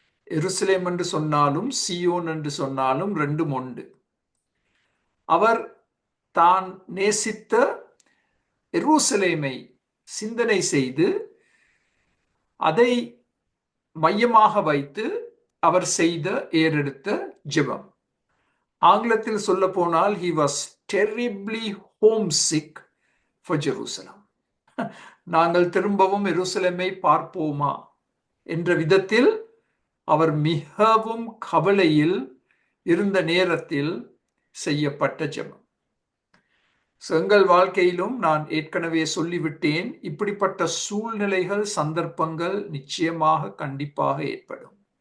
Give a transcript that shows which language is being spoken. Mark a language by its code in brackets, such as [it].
[ta] எருசலேம் என்று சொன்னாலும் சியோன் என்று சொன்னாலும் ரெண்டும் உண்டு. அவர் தான் நேசித்த எருசலேமை சிந்தனை செய்து அதை மையமாக வைத்து அவர் செய்த ஏறெடுத்த ஜெபம். ஆங்கிலத்தில் சொல்ல போனால் [en] he was terribly homesick for Jerusalem. [ta] நாங்கள் திரும்பவும் எருசலேமை பார்ப்போமா என்ற விதத்தில் அவர் மிகவும் கவலையில் இருந்த நேரத்தில் செய்யப்பட்ட ஜெபம். எங்கள் வாழ்க்கையிலும் நான் ஏற்கனவே சொல்லிவிட்டேன், இப்படிப்பட்ட சூழ்நிலைகள் சந்தர்ப்பங்கள் நிச்சயமாக கண்டிப்பாக ஏற்படும்.